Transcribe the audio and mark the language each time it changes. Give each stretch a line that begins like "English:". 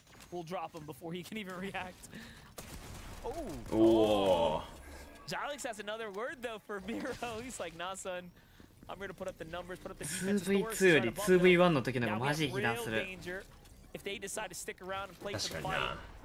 English: We'll drop him before he can even react. Oh. Jylix has another word though for Miro. He's like, nah, son. I'm here to put up the numbers, put up the defense.
Japanese: 2v2 より 2v1 の時の方がマジ被弾する。
English: If they decide to stick around and play for the fight.